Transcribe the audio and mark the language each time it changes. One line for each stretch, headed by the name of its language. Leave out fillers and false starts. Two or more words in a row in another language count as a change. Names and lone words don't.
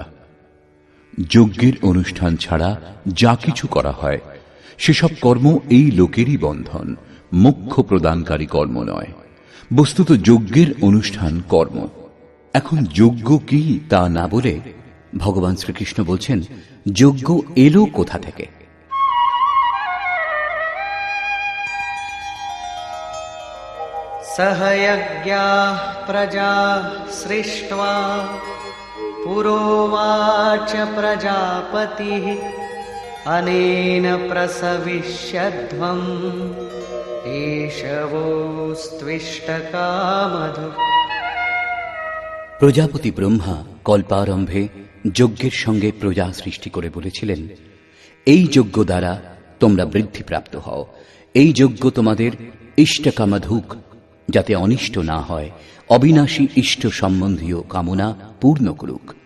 Bangla: যজ্ঞের অনুষ্ঠান ছাড়া যা কিছু করা হয় সেসব কর্ম এই লোকেরই বন্ধন, মোক্ষ প্রদানকারী কর্ম নয়। বস্তুত যজ্ঞের অনুষ্ঠান কর্ম। এখন যজ্ঞ কি তা না বলে ভগবান শ্রীকৃষ্ণ বলছেন যজ্ঞ এলো কোথা থেকে।
Sanskrit: सहयज्ञाः प्रजा सृष्ट्वा पुरोवाच प्रजापतिः अनेन प्रसविष्यध्वम् एषवोस्त्विष्टकामधुक्।
Bangla: প্রজাপতি ব্রহ্মা কল্পারম্ভে যজ্ঞের সঙ্গে প্রজা সৃষ্টি করে বলেছিলেন, এই যজ্ঞ দ্বারা তোমরা বৃদ্ধিপ্রাপ্ত হও। এই যজ্ঞ তোমাদের ইষ্টকামাধুক, যাতে অনিষ্ট না হয়, অবিনাশী ইষ্ট সম্বন্ধীয় কামনা পূর্ণ করুক।